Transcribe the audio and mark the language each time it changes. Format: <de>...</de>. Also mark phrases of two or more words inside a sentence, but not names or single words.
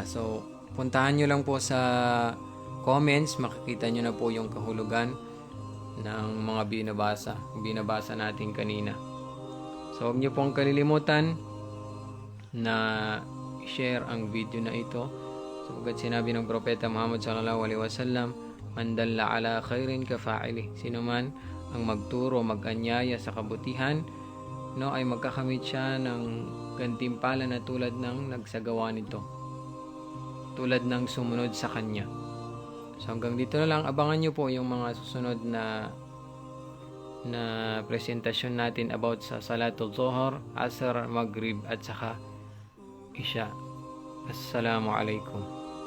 <tl>So, puntahan nyo lang po sa comments, makikita nyo na po yung kahulugan ng mga binabasa natin kanina. So, huwag nyo pong kalilimutan na share ang video na ito. Sapagkat sinabi ng Propeta Muhammad</tl> <ar>صلى الله عليه وسلم, من دل على خير كفاعله.</ar> <tl>Sino man ang magturo, mag-anyaya sa kabutihan, no, ay magkakamit siya ng gantimpala na tulad ng nagsagawa nito, tulad ng sumunod sa kanya. So, hanggang dito na lang. Abangan nyo po yung mga susunod na presentasyon natin about sa Salatul Zuhur, Asr, Maghrib, at saka Isya.</tl> <ar>السلام عليكم.</ar>